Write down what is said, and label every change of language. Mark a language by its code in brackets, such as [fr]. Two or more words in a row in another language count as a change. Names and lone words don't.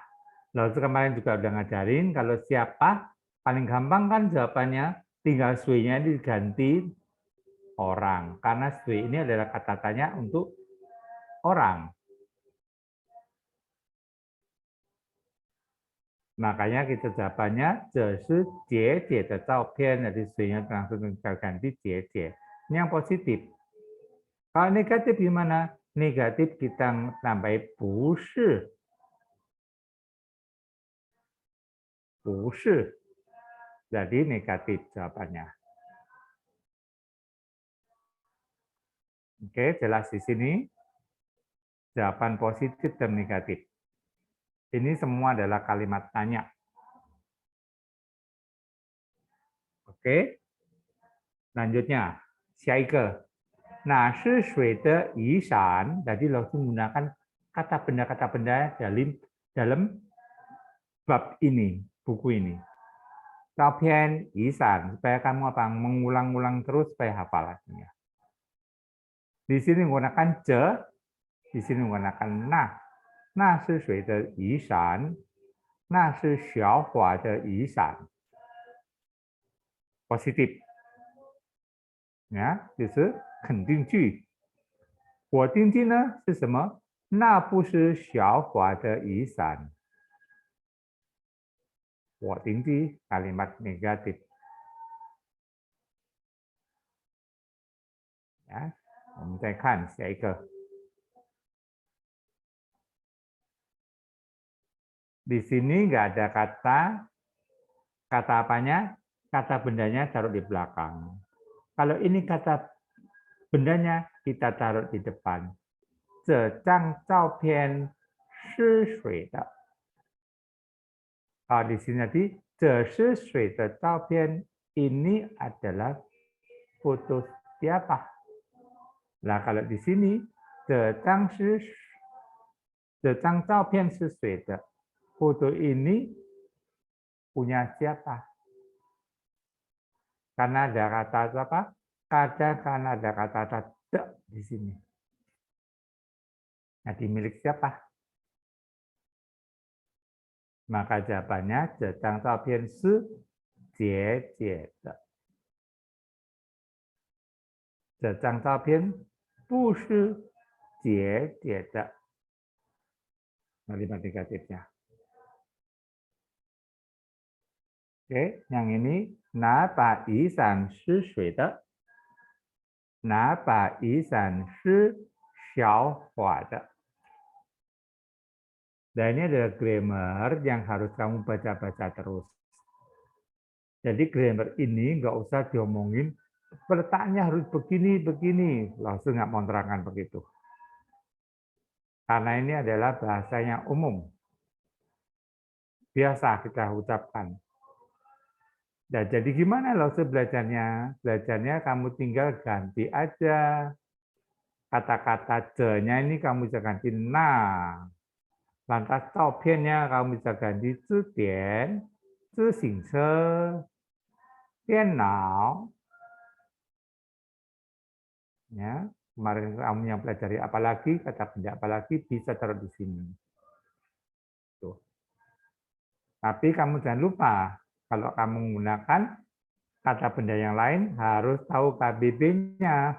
[id] Lalu kemarin juga udah ngajarin kalau siapa paling gampang kan jawabannya tinggal Sui-nya diganti orang. Karena Sui ini adalah kata tanya untuk orang. Makanya kita jawabannya [zh] 这是姐姐的照片. [id] Jadi Sui-nya langsung kita ganti 姐姐. Ini yang positif. Kalau negatif gimana? Negatif kita tambahin 不是. [zh] 不是. [id] Jadi negatif jawabannya. Oke, jelas di sini. Jawaban positif dan negatif. Ini semua adalah kalimat tanya. Oke. Selanjutnya, [zh] 下一个. Nah, 是水的雨伞. [id] Jadi langsung menggunakan kata benda dalam bab ini, buku ini. [zh] 照片雨伞 [id] supaya kamu apa? Mengulang-ulang terus supaya hafal artinya. Di sini menggunakan je, di sini menggunakan na. [zh] 那是谁的雨伞？那是小华的雨伞。Positif. [id] Ya, [zh] 就是肯定句。否定句呢是什么？那不是小华的雨伞。 [id] 否定句 kalimat negatif. Ya, [zh] 我们再看下一个。 [id] Di sini nggak ada kata apanya? Kata bendanya taruh di belakang. Kalau ini kata bendanya kita taruh di depan. [zh] 这张照片是谁的? [id] Di sini tadi [zh] 这是谁的照片 [id] ini adalah foto siapa? Nah, kalau di sini [zh] 这张照片是谁的? [id] Foto ini punya siapa? Karena ada kata apa? Karena ada kata de di sini. Jadi milik siapa? Maka jawabannya [zh] 这张照片是姐姐的。这张照片不是姐姐的。 [id] Kalimat negatifnya. Oke, yang ini [zh] 拿把雨伞是谁的？拿把雨伞是小华的。 [id] Dan ini adalah grammar yang harus kamu baca-baca terus. Jadi grammar ini nggak usah diomongin, letaknya harus begini, langsung nggak mau terangkan begitu. Karena ini adalah bahasanya umum. Biasa kita ucapkan. Nah, jadi gimana langsung belajarnya? Belajarnya kamu tinggal ganti aja. Kata-kata je-nya ini kamu bisa ganti na. Lantas 照片 nya kamu bisa ganti [zh] 字典, 自行车, 电脑. [id] Ya, kemarin kamu yang pelajari apalagi, kata benda apalagi bisa taruh di sini. Tuh. Tapi kamu jangan lupa, kalau kamu menggunakan kata benda yang lain harus tahu KBB-nya.